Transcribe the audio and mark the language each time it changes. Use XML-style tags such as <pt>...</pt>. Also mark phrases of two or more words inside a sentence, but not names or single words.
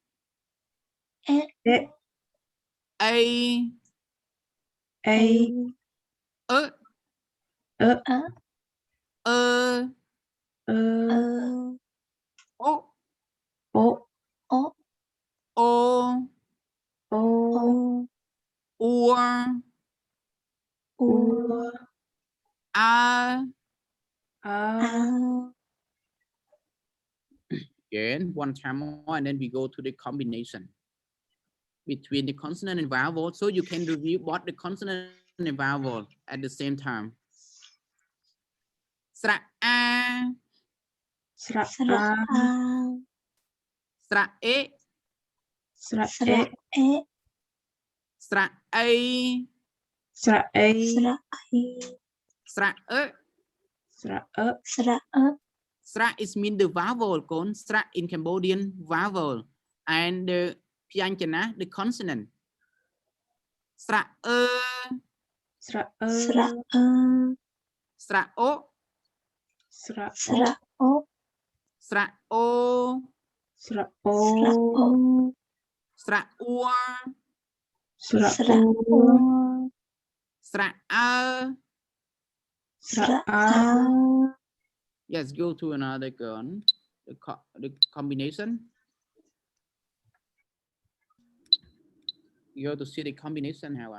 <en>A, O, Again, one time more, and then we go to the combination between the consonant and vowel, so you can review both the consonant and vowel at the same time.</en> <km>Sra-a, sra-e, sra-a, sra-e.</km> <en>Sra is mean the vowel, con. Sra in Cambodian vowel, and the pyanjana, the consonant.</en> <km>Sra-e, sra-o, sra-o, sra-ua, sra-a.</km> <en>Yes, go to another one. The combination. You have to see the combination how</en>